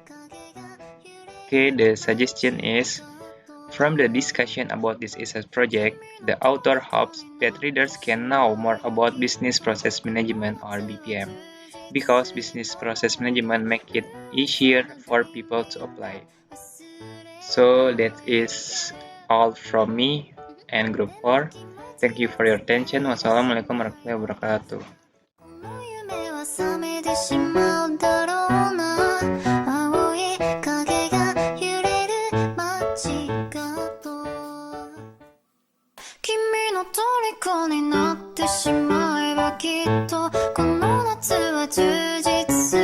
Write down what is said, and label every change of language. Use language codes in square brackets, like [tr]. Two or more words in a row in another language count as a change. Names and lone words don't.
[en] Okay, the suggestion is, from the discussion about this research project, the author hopes that readers can know more about business process management or BPM, because business process management makes it easier for people to apply. So that is all from me and group 4. Thank you for your attention. [ar] والسلام عليكم ورحمة الله وبركاته. [ja] この夢は覚めてしまうだろうな青い影が揺れる街角君の虜になってしまえばきっとこの夏は充実